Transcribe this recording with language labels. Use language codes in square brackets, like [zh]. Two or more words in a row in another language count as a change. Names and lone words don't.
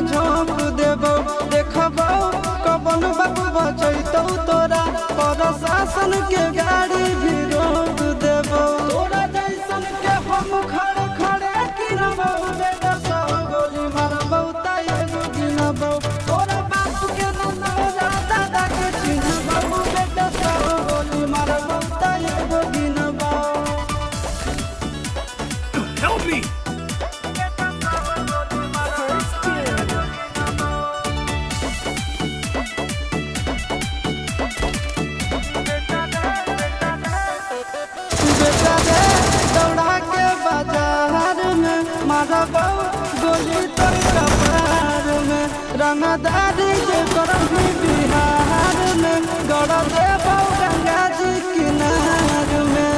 [bho] झोंक देबो देखबो कवन बाप बचैतौ तोरा प्रशासन के गाड़ी भी रोक देबो तोरा जैसन के हम खड़े खड़े गिनबो बेटा सौ गोली मारबो ताएगो गिनबो तोरा बाप के न तोरा दादा के चिन्हबो बेटा सौ गोली मारबो ताएगो गिनबो [en] Help me! First dude. [bho] बेटा रे दौड़ा के बाजार में मारबो गोली तोर कपार में रंगदारी के करही बिहार में गड़ देबो गंगा जी किनार में